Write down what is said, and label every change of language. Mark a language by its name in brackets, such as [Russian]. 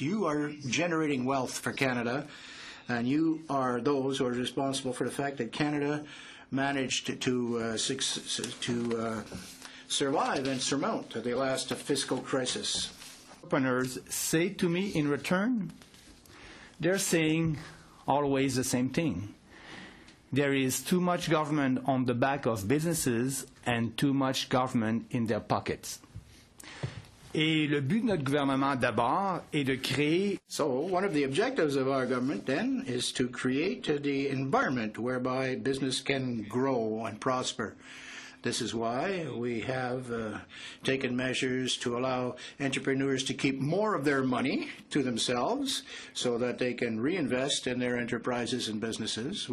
[English] You are generating wealth for Canada, and you are those who are responsible for the fact that Canada managed to survive and surmount the last fiscal crisis. Entrepreneurs say to me in return, they're saying always the same thing. There is too much government on the back of businesses and too much government in their pockets. [French] Et le but de notre gouvernement d'abord est de créer. [English] So one of the objectives of our government then is to create the environment whereby business can grow and prosper. This is why we have taken measures to allow entrepreneurs to keep more of their money to themselves so that they can reinvest in their enterprises and businesses.